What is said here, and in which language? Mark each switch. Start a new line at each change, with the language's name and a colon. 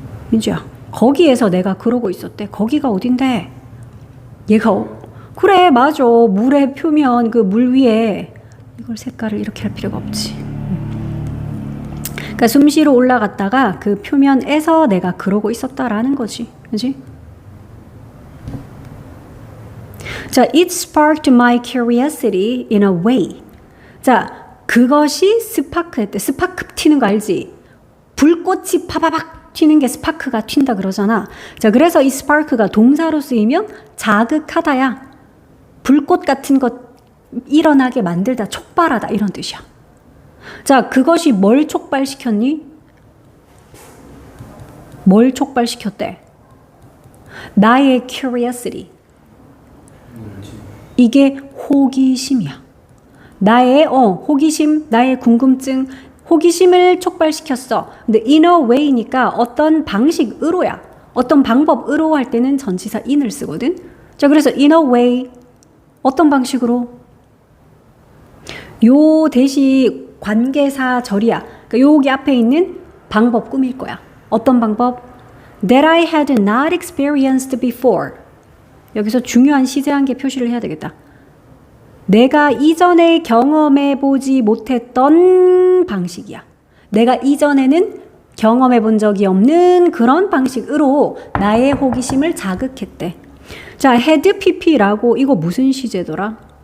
Korean: 민주야, 거기에서 내가 그러고 있었대. 거기가 어딘데? 얘가 그래, 맞아. 물의 표면, 그 물 위에 이걸 색깔을 이렇게 할 필요가 없지. 그러니까 숨쉬러 올라갔다가 그 표면에서 내가 그러고 있었다라는 거지. 그지?
English: 자, it sparked my curiosity in a way.
Korean: 자, 그것이 스파크했대. 스파크 튀는 거 알지? 불꽃이 파바박 튀는 게 스파크가 튄다 그러잖아. 자, 그래서 이 스파크가 동사로 쓰이면 자극하다야. 불꽃 같은 것 일어나게 만들다, 촉발하다 이런 뜻이야. 자, 그것이 뭘 촉발시켰니? 뭘 촉발시켰대? 나의 curiosity. 이게 호기심이야. 나의 호기심, 나의 궁금증, 호기심을 촉발시켰어. 근데
English: in a way
Korean: 니까 어떤 방식으로야. 어떤 방법으로 할 때는 전치사 in을 쓰거든. 자, 그래서
English: in a way
Korean: 어떤 방식으로? 요 대시 관계사 절이야. 그러니까 여기 앞에 있는 방법 꾸밀 거야. 어떤 방법?
English: That I had not experienced before.
Korean: 여기서 중요한 시제한계 표시를 해야 되겠다. 내가 이전에 경험해보지 못했던 방식이야. 내가 이전에는 경험해본 적이 없는 그런 방식으로 나의 호기심을 자극했대. 자, had pp라고 이거 무슨 시제더라?